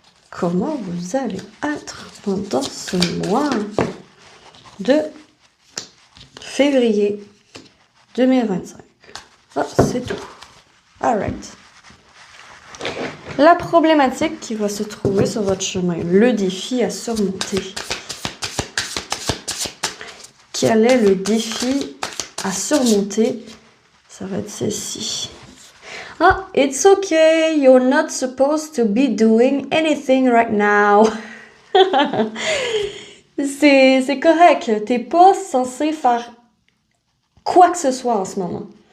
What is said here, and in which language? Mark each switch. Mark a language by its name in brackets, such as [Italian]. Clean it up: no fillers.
[French] Comment vous allez être pendant ce mois de février 2025. Ah, c'est tout. Alright. La problématique qui va se trouver sur votre chemin, le défi à surmonter. Quel est le défi à surmonter? Ça va être ceci. [English] Ah, it's okay, you're not supposed to be doing anything right now. [French] C'est correct, t'es pas censé faire quoi que ce soit en ce moment.